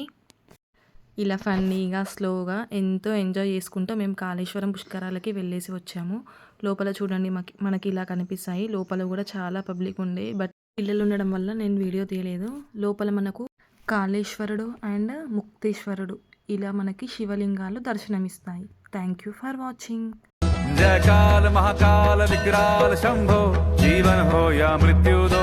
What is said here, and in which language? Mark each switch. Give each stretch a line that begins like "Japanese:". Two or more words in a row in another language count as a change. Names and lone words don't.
Telugu: ఇలా ఫన్నీగా స్లోగా ఎంతో ఎంజాయ్ చేసుకుంటూ మేము కాళేశ్వరం పుష్కరాలకి వెళ్ళేసి వచ్చాము. లోపల చూడండి మనకి ఇలా కనిపిస్తాయి. లోపల కూడా చాలా పబ్లిక్ ఉండే. బట్ పిల్లలు ఉండడం వల్ల నేను వీడియో తీయలేదు. లోపల మనకు కాళేశ్వరుడు అండ్ ముక్తేశ్వరుడు ఇలా మనకి శివలింగాలు దర్శనమిస్తాయి.
English: Thank you for watching.
Hindi: जय काल महाकाल विकराल शंभो जीवन हो या मृत्यु